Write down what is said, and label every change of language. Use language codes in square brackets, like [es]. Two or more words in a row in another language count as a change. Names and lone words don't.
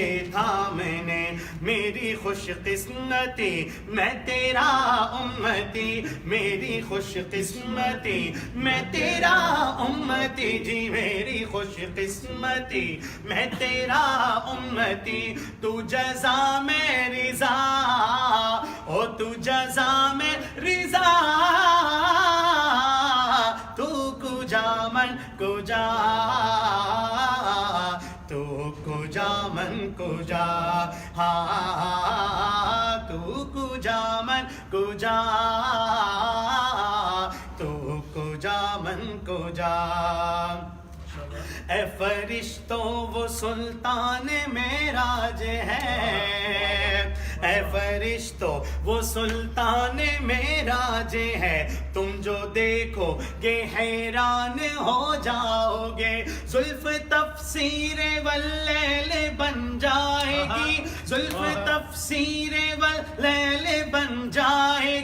[ur] تھامنے میری خوش قسمتی میں تیرا امتی میری خوش قسمتی میں تیرا امتی جی میری خوش قسمتی میں تیرا امتی تو جزا میں رضا او تو جزا میں رضا [fa] تو کجا من کجا تو کجا من کجا تو کجا من کجا تو کجا من کجا [ur] اے فرشتوں وہ سلطان معراج ہے اے فرشتوں وہ سلطان معراج ہے، تم جو دیکھو گے حیران ہو جاؤ گے، زلف تفسیر واللیل بن جائے گی، زلف تفسیر واللیل بن جائے